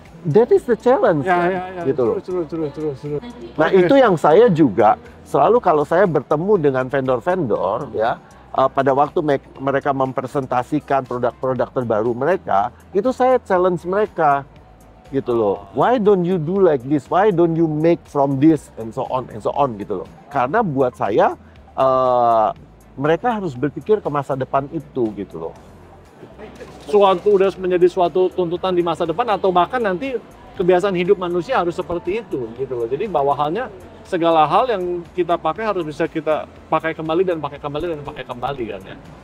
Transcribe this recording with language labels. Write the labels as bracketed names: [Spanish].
[English] That is the challenge, [Indonesian] Ya. gitu loh. Terus. Nah, itu yang saya juga selalu kalau saya bertemu dengan vendor-vendor ya, pada waktu mereka mempresentasikan produk-produk terbaru mereka, itu saya challenge mereka gitu loh. [English] Why don't you do like this? Why don't you make from this and so on [Indonesian] gitu loh. Karena buat saya mereka harus berpikir ke masa depan itu gitu loh. Udah menjadi suatu tuntutan di masa depan, atau bahkan nanti kebiasaan hidup manusia harus seperti itu gitu loh. Jadi bawahannya segala hal yang kita pakai harus bisa kita pakai kembali dan pakai kembali kan ya.